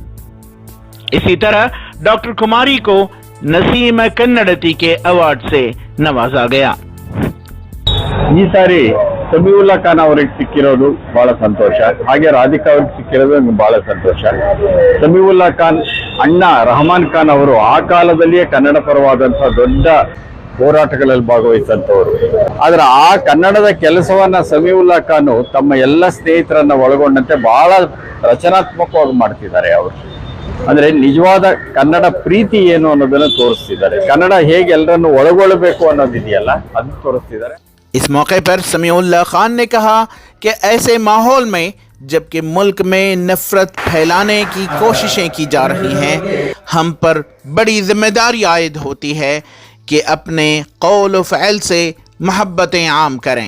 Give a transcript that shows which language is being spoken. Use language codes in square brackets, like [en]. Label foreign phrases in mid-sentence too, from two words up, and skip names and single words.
[hi] इसी तरह डॉक्टर कुमारी को नसीम कन्नड़ती के अवार्ड से नवाजा गया। [kn] ಈ ಸಾರಿ ಸಮೀವುಲ್ಲಾ ಖಾನ್ ಅವರಿಗೆ ಸಿಕ್ಕಿರೋದು ಬಹಳ ಸಂತೋಷ, ಹಾಗೆ ರಾಧಿಕಾ ಅವರಿಗೆ ಸಿಕ್ಕಿರೋದು ನನಗೆ ಬಹಳ ಸಂತೋಷ। ಸಮೀವುಲ್ಲಾ ಖಾನ್ ಅಣ್ಣ ರಹಮಾನ್ ಖಾನ್ ಅವರು ಆ ಕಾಲದಲ್ಲಿಯೇ ಕನ್ನಡ ಪರವಾದಂತಹ ದೊಡ್ಡ ಹೋರಾಟಗಳಲ್ಲಿ ಭಾಗವಹಿಸಿದಂಥವರು, ಆದ್ರೆ ಆ ಕನ್ನಡದ ಕೆಲಸವನ್ನ ಸಮೀವುಲ್ಲಾ ಖಾನ್ ತಮ್ಮ ಎಲ್ಲ ಸ್ನೇಹಿತರನ್ನ ಒಳಗೊಂಡಂತೆ ಬಹಳ ರಚನಾತ್ಮಕವಾಗಿ ಮಾಡ್ತಿದ್ದಾರೆ ಅವರು। ಅಂದ್ರೆ ನಿಜವಾದ ಕನ್ನಡ ಪ್ರೀತಿ ಏನು ಅನ್ನೋದನ್ನ ತೋರಿಸ್ತಿದ್ದಾರೆ, ಕನ್ನಡ ಹೇಗೆ ಎಲ್ಲರನ್ನು ಒಳಗೊಳ್ಳಬೇಕು ಅನ್ನೋದಿದೆಯಲ್ಲ ಅದನ್ನ ತೋರಿಸ್ತಿದ್ದಾರೆ। [hi] इस मौके पर समीउल्लाह खान ने कहा कि ऐसे माहौल में जबकि मुल्क में नफरत फैलाने की कोशिशें की जा रही हैं, हम पर बड़ी जिम्मेदारी आयद होती है कि अपने कौल व फ़ैल से मोहब्बतें आम करें।